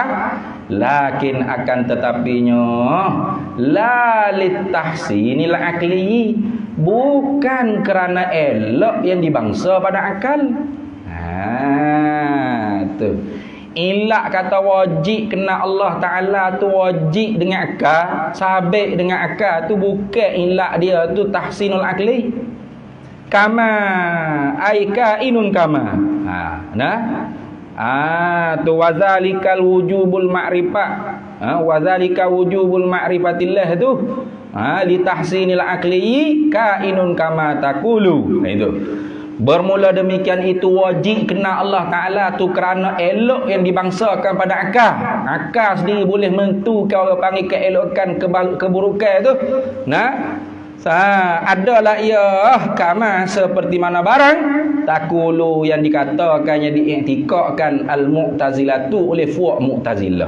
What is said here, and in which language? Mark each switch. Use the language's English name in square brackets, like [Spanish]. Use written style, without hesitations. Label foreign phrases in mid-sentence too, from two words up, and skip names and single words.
[Malay] Lakin akan tetapinya [Arabic] لا لتحسين العقل, [Malay] bukan kerana elok yang dibangsa pada akal. Tu ilak kata wajib kena Allah Ta'ala tu wajib dengan akal, sabit dengan akal tu bukan ilak dia tu [Arabic] تحسين العقل. كما أي كائن كما. Tu وذلك الوجوب المعرفة. وذلك وجوب معرفة الله tu لتحسين العقل كائن كما تقول. [Malay] Itu bermula demikian itu wajib kena Allah Ta'ala tu kerana elok yang dibangsakan pada akal. Akal sendiri boleh menentukan, orang panggil keelokan, keburukan tu. Adalah ia kama seperti mana barang takulu yang dikatakannya, diiktikadkan al-Mu'tazilah tu oleh fuak Mu'tazilah.